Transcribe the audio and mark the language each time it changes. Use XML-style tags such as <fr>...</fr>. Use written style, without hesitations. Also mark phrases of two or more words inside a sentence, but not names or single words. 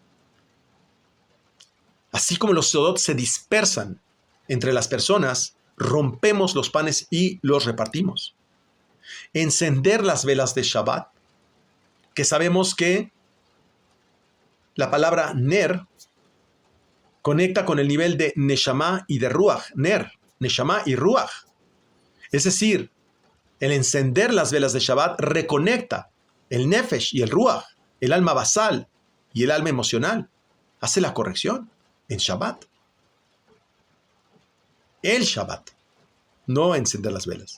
<es>Así como los sodot se dispersan entre las personas, rompemos los panes y los repartimos. Encender las velas de Shabbat, que sabemos que la palabra ner conecta con el nivel de neshama y de ruach. Ner, neshama y ruach. Es decir, el encender las velas de Shabbat reconecta el nefesh y el ruach, el alma basal y el alma emocional. Hace la corrección en Shabbat. El Shabbat, no encender las velas.</es>